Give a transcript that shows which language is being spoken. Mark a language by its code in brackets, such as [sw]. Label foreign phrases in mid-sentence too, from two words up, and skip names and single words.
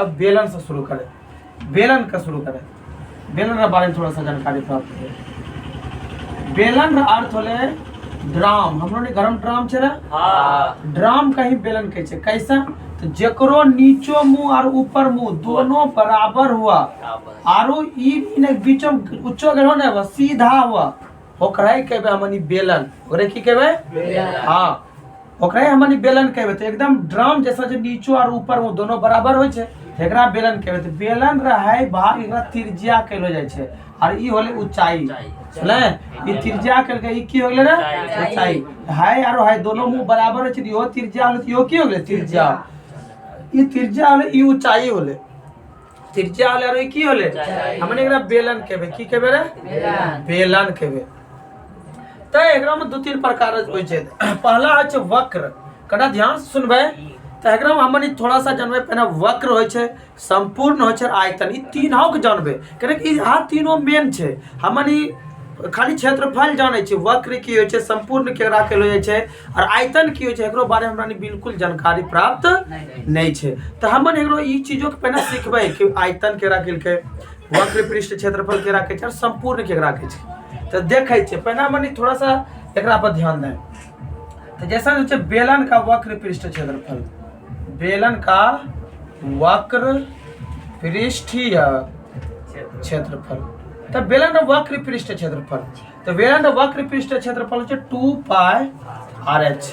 [hi] अब बेलन से शुरू करे बेलन का शुरू करे बेलन के बारे में थोड़ा सा जानकारी प्राप्त करें। [anp] बेलन का अर्थ होले ड्राम हम लोग ने गरम ड्राम छे रे हां ड्राम कहीं बेलन कहे छे कैसा तो जकरो नीचो मुंह और ऊपर मुंह दोनों बराबर हुआ आरो ई ने बीचो उच्चो गेलो ने बस सीधा हुआ ओकरा कहबे हमनी बेलन ओकरे की कहबे बेलन हां ओकरा हमनी बेलन कहबे तो एकदम ड्राम जैसा जो नीचो और ऊपर मुंह दोनों बराबर होय छे एकरा बेलन कहबे तो बेलन रहे भाग एकरा त्रिज्या कहलो जाय छे और ई होले ऊंचाई चले ई त्रिज्या कहलके ई की होले रे ऊंचाई हाय और हाय दोनों मुंह बराबर होय छे यो त्रिज्या होले यो की होले त्रिज्या ई त्रिज्या होले ई ऊंचाई होले त्रिज्या होले और ई की होले हमने एकरा बेलन कहबे की कहबे रे बेलन कहबे। तो एकरा में दो तीन प्रकार होय छे पहला है छे वक्र कड़ा ध्यान से सुनबे तो एकरा में हमनी थोड़ा सा जानबे पहले वक्र होय छे संपूर्ण होय छे आयतन ई तीनों के जानबे करे कि आ तीनों मेन छे हमनी खाली क्षेत्रफल जाने छे वक्र की होय छे संपूर्ण केकरा कहलो जाय छे और आयतन की होय छे एकरो बारे में हमरा बिल्कुल जानकारी प्राप्त नहीं छे। तो हमन एकरो ई चीजों के पहले सीखबे कि आयतन केकरा कहलके वक्र पृष्ठ क्षेत्रफल केकरा कहै छे और संपूर्ण केकरा कहै छे। तो देखै छे पहले हमन थोड़ा सा एकरा पर ध्यान दें। [hi] तो जैसा होय छे बेलन का वक्र पृष्ठ क्षेत्रफल बेलन का वक्र पृष्ठीय क्षेत्रफल तो बेलन का वक्र पृष्ठ क्षेत्रफल तो बेलन का वक्र पृष्ठ क्षेत्रफल है 2 पाई RH।